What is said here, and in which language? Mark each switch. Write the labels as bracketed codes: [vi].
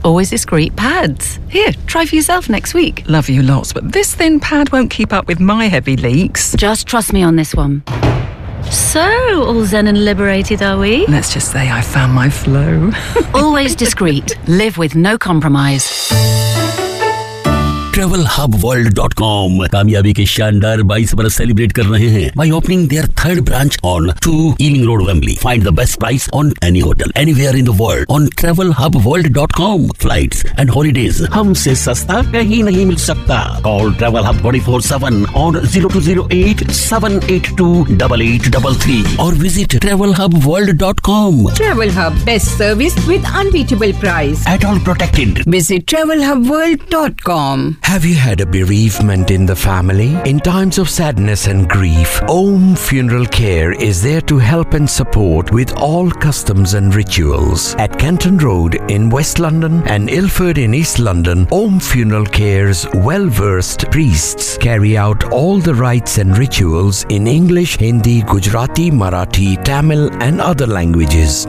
[en] Always discreet pads. Here, try for yourself next week. Love you lots, but this thin pad won't keep up with my heavy leaks. Just trust me on this one. So, all zen and liberated, are we? Let's just say I found my flow. Always discreet. Live with no compromise. [hi] TravelHubWorld.com कामयाबी के शानदार 22 बरस celebrate कर रहे हैं [en] By opening their third branch on 2 Ealing Road Wembley. Find the best price on any hotel anywhere in the world on TravelHubWorld.com. [hi] Flights and holidays हमसे सस्ता कहीं नहीं मिल सकता. [en] Call TravelHub 24/7 on 0208-782-8833 और visit TravelHubWorld.com. TravelHub, best service with unbeatable price at all protected. Visit TravelHubWorld.com. Have you had a bereavement in the family? In times of sadness and grief, Om Funeral Care is there to help and support with all customs and rituals. At Canton Road in West London and Ilford in East London, Om Funeral Care's well-versed priests carry out all the rites and rituals in English, Hindi, Gujarati, Marathi, Tamil and other languages.